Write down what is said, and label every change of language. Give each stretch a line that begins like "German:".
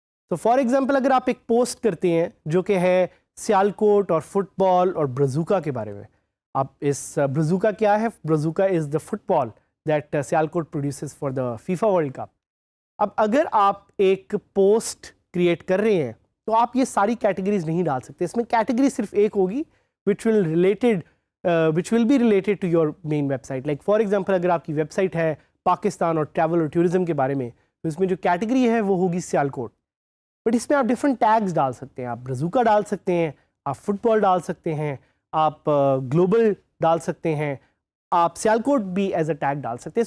Urdu: تو for example اگر آپ ایک پوسٹ کرتے ہیں جو کہ ہے سیالکوٹ اور فٹ بال اور برزوکا کے بارے میں، آپ اس برزوکا کیا ہے؟
English: Brazuca is the football that Sialkot produces for the FIFA World Cup.
Urdu: اب اگر آپ ایک پوسٹ کریٹ کر رہے ہیں تو آپ یہ ساری کیٹیگریز نہیں ڈال سکتے. اس میں کیٹیگری صرف ایک ہوگی
English: which will be related to your main website. Like for example
Urdu: اگر آپ کی ویب سائٹ ہے پاکستان اور ٹریول اور ٹورزم کے بارے میں، تو اس میں جو کیٹیگری ہے وہ ہوگی سیالکوٹ. بٹ اس میں آپ ڈفرنٹ ٹیگز ڈال سکتے ہیں. آپ برزوکا ڈال سکتے ہیں، آپ فٹ بال ڈال سکتے ہیں، آپ گلوبل ڈال سکتے ہیں، آپ سیالکوٹ بھی ایز اے ٹیگ ڈال سکتے ہیں.